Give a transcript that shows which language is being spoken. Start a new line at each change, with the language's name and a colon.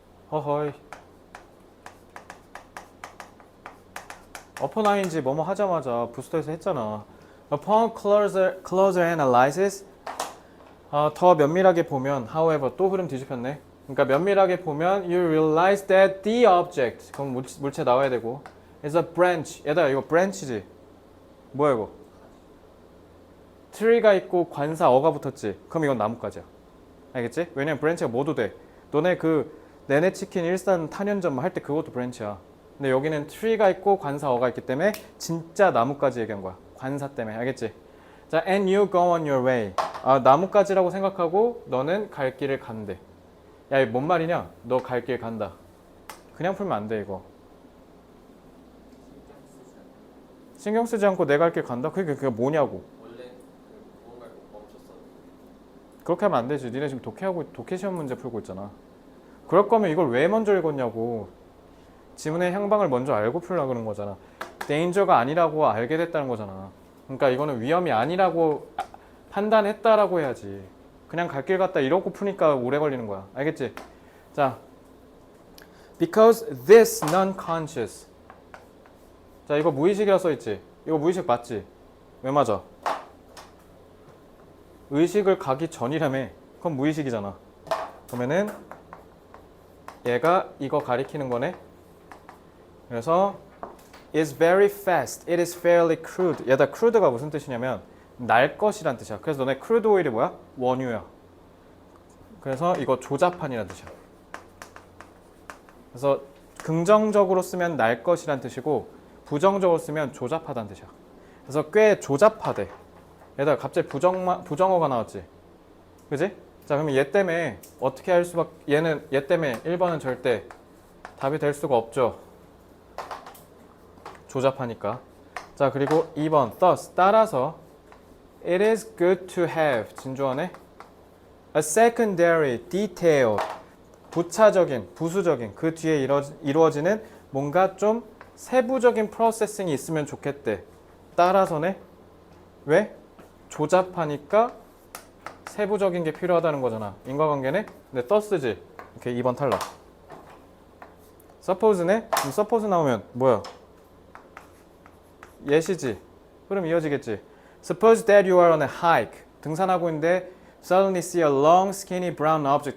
Korean: 허허이. upon ing 뭐뭐 하자마자 부스터에서 했잖아.
English: upon closer analysis.
Korean: 더 면밀하게 보면, however, 또 흐름 뒤집혔네. 그러니까 면밀하게 보면
English: you realize that the object.
Korean: 그럼 물체 나와야 되고
English: is a branch.
Korean: 얘들아, 이거 branch지. 뭐야 이거? 트리가 있고 관사 어가 붙었지. 그럼 이건 나뭇가지야. 알겠지? 왜냐면 branch가 뭐도 돼. 너네 그 내내 치킨 일산 탄현점 할 때 그것도 branch야. 근데 여기는 tree가 있고 관사어가 있기 때문에 진짜 나뭇가지 얘기한 거야. 관사 때문에. 알겠지? 자,
English: and you go on your way.
Korean: 아, 나뭇가지라고 생각하고 너는 갈 길을 간대. 야, 이거 뭔 말이냐? 너 갈 길 간다. 그냥 풀면 안 돼, 이거. 신경 쓰지 않고 내 갈 길 간다? 그게 뭐냐고. 원래 무언가를 멈췄어. 그렇게 하면 안 되지. 니네 지금 독해 시험 문제 풀고 있잖아. 그럴 거면 이걸 왜 먼저 읽었냐고. 지문의 향방을 먼저 알고 풀라 그런 거잖아. danger가 아니라고 알게 됐다는 거잖아. 그러니까 이거는 위험이 아니라고 판단했다라고 해야지. 그냥 갈 길 갔다 이러고 푸니까 오래 걸리는 거야. 알겠지? 자,
English: because this non-conscious.
Korean: 자, 이거 무의식이라 써있지? 이거 무의식 맞지? 왜 맞아? 의식을 가기 전이라며. 그건 무의식이잖아. 그러면은 얘가 이거 가리키는 거네. 그래서
English: is very fast. It is fairly crude.
Korean: 얘다 crude가 무슨 뜻이냐면 날 것이란 뜻이야. 그래서 너네 crude oil이 뭐야? 원유야. 그래서 이거 조잡한이란 뜻이야. 그래서 긍정적으로 쓰면 날 것이란 뜻이고 부정적으로 쓰면 조잡하다는 뜻이야. 그래서 꽤 조잡하대. 얘들아 갑자기 부정어가 나왔지. 그지? 자, 그러면 얘 때문에 어떻게 할 수밖에, 얘 때문에 1번은 절대 답이 될 수가 없죠. 조잡하니까. 자, 그리고 2번 thus 따라서
English: it is good to have
Korean: 진주어네
English: a secondary detail
Korean: 부차적인 부수적인 그 뒤에 이루어지는 뭔가 좀 세부적인 프로세싱이 있으면 좋겠대. 따라서네. 왜? 조잡하니까 세부적인 게 필요하다는 거잖아. 인과관계네? 근데 thus지. 오케이, 2번 탈락. suppose네? 그럼 suppose 나오면 뭐야? 예시지. 흐름 이어지겠지.
English: Suppose that you are on a hike.
Korean: 등산하고 있는데
English: suddenly see a long skinny brown object.